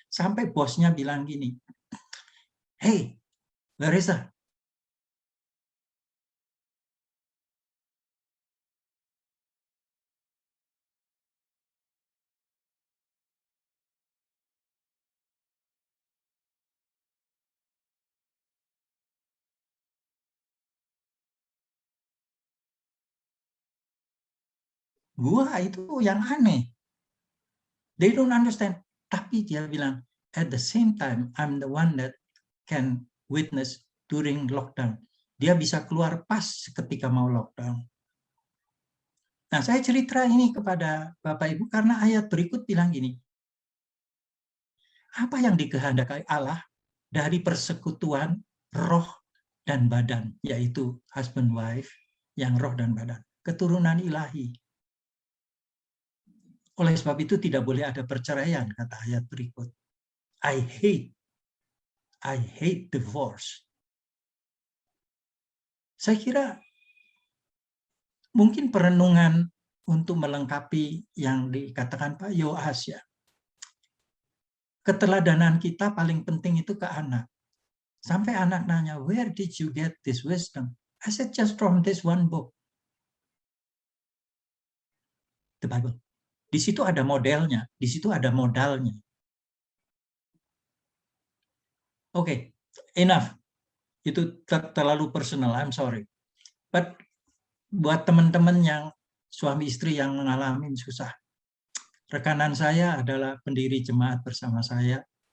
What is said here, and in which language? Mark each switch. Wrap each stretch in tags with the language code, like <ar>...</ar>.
<id>Sampai bosnya bilang gini, hey, Larissa, gua itu yang aneh. They don't understand.</id> <en>Tapi dia bilang, at the same time, I'm the one that can witness during lockdown.</en> <id>Dia bisa keluar pas ketika mau lockdown. Nah, saya cerita ini kepada Bapak Ibu karena ayat berikut bilang gini, apa yang dikehendaki Allah dari persekutuan roh dan badan, yaitu husband wife, yang roh dan badan, keturunan ilahi. Oleh sebab itu tidak boleh ada perceraian, kata ayat berikut. I hate divorce. Saya kira mungkin perenungan untuk melengkapi yang dikatakan Pak Yoas ya. Keteladanan kita paling penting itu ke anak.</id> <en>Sampai anak nanya, where did you get this wisdom? I said, just from this one book. The Bible.</en> <id>Di situ ada modelnya, di situ ada modalnya. Oke, enough. Itu terlalu personal, I'm sorry. But buat teman-teman yang suami istri yang mengalami susah, rekanan saya adalah pendiri jemaat bersama saya.</id>